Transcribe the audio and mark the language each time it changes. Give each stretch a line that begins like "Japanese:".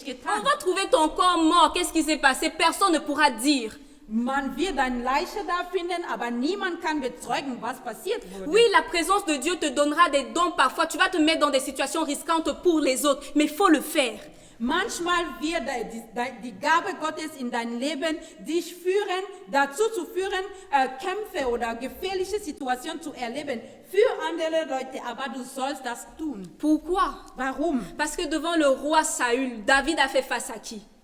French: On
German: getan.
French: va trouver ton corps mort. Qu'est-ce qui s'est passé? Personne ne pourra dire.
German: Man wird eine Leiche da finden, aber niemand kann bezeugen, was passiert wurde.
French: Oui, la présence de Dieu te donnera des dons parfois. Tu vas te mettre dans des situations risquantes pour les autres, mais il faut le faire.
German: Manchmal wird die Gabe Gottes in dein Leben dich führen, dazu zu führen, Kämpfe oder gefährliche Situationen zu erleben für andere Leute, aber du sollst das tun.
French: Pourquoi?
German: Warum?
French: Parce que devant le roi Saül, David a fait face à qui?